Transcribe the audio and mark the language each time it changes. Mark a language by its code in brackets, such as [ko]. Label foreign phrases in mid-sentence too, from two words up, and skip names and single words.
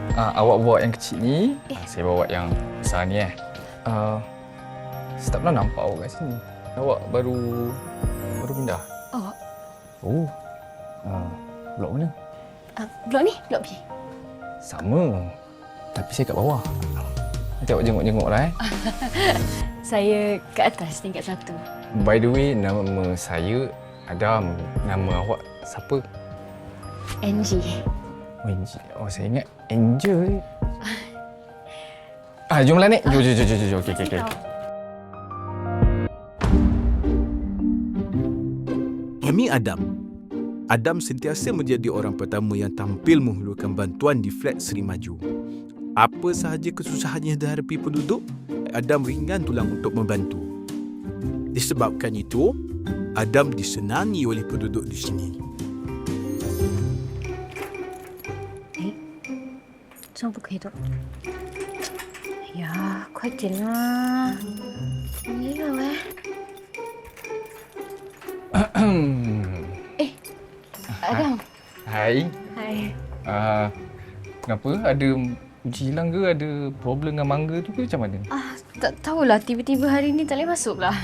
[ms] Awak bawa yang kecil ni, saya bawa yang besar ni saya tak pernah nampak awak kat sini. Awak baru pindah? Oh. Blok mana? Blok ni? Blok B? Sama. Tapi saya kat bawah. Nanti awak jenguk-jenguk lah Saya kat atas, tingkat 1. [en] By the way, [ms] nama saya Adam. Nama awak siapa? NG. Oh, saya ingat Angel. Jomlah naik. Jom. Okey. Kami Adam sentiasa menjadi orang pertama yang tampil menghulurkan bantuan di flat Seri Maju. Apa sahaja kesusahan yang dihadapi penduduk, Adam ringan tulang untuk membantu. Disebabkan itu, Adam disenangi oleh penduduk di sini. [zh] 这样不可以的。哎呀，快点啦！没了 Adam. [ms] Hai. Hai. Kenapa? Ada uji hilang ke? Ada problem dengan mangga tu ke macam mana? Tak tahulah, tiba-tiba hari ni tak boleh masuk lah.